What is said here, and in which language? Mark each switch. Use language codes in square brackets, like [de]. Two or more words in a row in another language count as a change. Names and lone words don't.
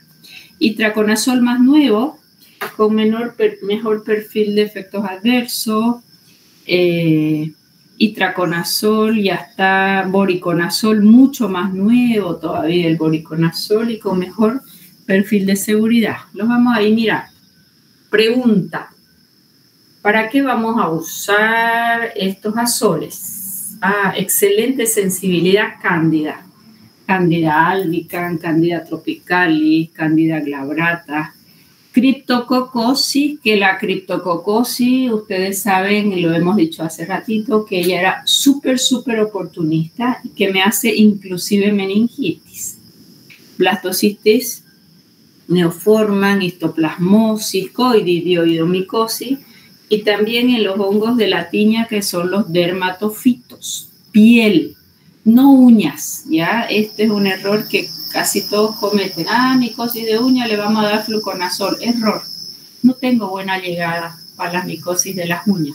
[es] Y traconazol más nuevo, con mejor perfil de efectos adversos, itraconazol y hasta boriconazol, mucho más nuevo todavía el boriconazol y con mejor perfil de seguridad. Los vamos a ir mirar. Pregunta: ¿para qué vamos a usar estos azoles? Excelente sensibilidad cándida. Candida albicans, Candida tropicalis, Candida glabrata. Cryptococcus, que la Cryptococcus, ustedes saben, y lo hemos dicho hace ratito, que ella era súper oportunista y que me hace inclusive meningitis. Blastocistis neoforman, histoplasmosis, coididioidomicosis y también en los hongos de la tiña que son los dermatofitos, piel, no uñas, ¿ya? Este es un error que casi todos cometen. Micosis de uña, le vamos a dar fluconazol. Error. No tengo buena llegada para las micosis de las uñas.